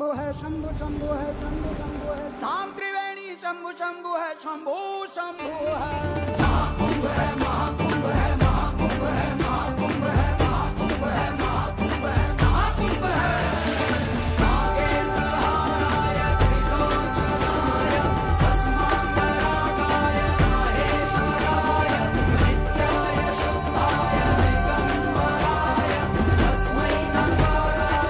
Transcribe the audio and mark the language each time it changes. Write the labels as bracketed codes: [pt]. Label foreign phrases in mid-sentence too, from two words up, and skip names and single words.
[hi] है, शंभु शंभु है, शंभु शंभु है, धाम त्रिवेणी शंभु शंभु है, शंभु शंभु है। महाकुंभ है, महाकुंभ है, महाकुंभ है, महाकुंभ है, महाकुंभ है, महाकुंभ है, महाकुंभ है। [sa] नागेंद्रहाराय त्रिलोचनाय भस्मांगरागाय महेश्वराय नित्याय शुद्धाय दिगंबराय तस्मै नमः।